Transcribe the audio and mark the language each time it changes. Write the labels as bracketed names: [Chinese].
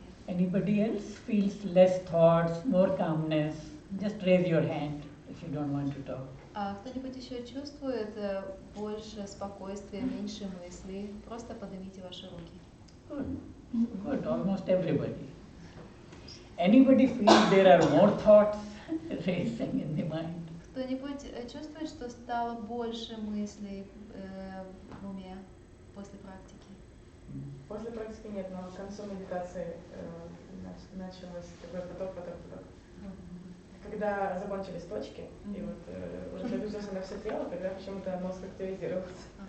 [English] Anybody else feels less thoughts, more calmness? Just raise your hand if you don't want to talk. [Russian] А кто-нибудь еще чувствует больше спокойствия, меньше мыслей? Просто поднимите ваши руки. [English] Good, good, almost everybody. Anybody feels there are more thoughts racing in the mind? [Russian] Кто-нибудь чувствует, что стало больше мыслей в уме после практики? После практики нет, но к концу медитации началось такой поток. Когда закончились точки, и вот уже переключился на все тело, тогда почему-то мозг активизировался.